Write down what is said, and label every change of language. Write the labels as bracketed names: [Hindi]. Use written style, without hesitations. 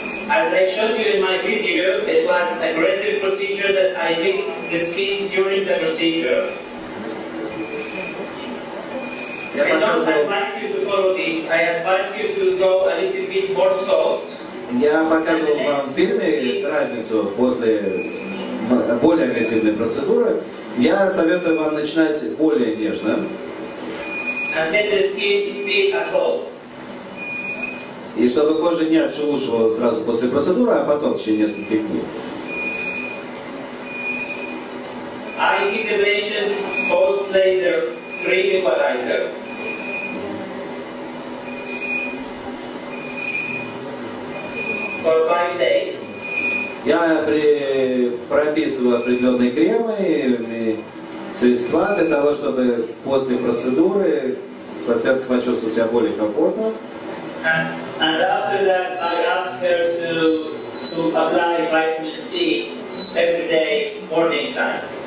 [English] As I showed you in my video, it was an aggressive procedure that I did the skin during the procedure. [Russian] Я [English] I don't [Russian] показывал, [English] advise you to follow this. I advise you to go a little bit more soft. [Russian] я показывал вам в фильме разницу после более агрессивной процедуры. Я советую вам начинать более нежно. [English] And let the skin feel at home. [Russian] И чтобы кожа не отшелушивала сразу после процедуры, а потом в течение нескольких дней. [English] I give the patient post-laser cream equalizer. For 5 days. [Russian] Я прописываю определенные кремы и средства для того, чтобы после процедуры пациентка почувствовала себя более комфортно. [English] And after that, I ask her to apply vitamin C every day, morning time.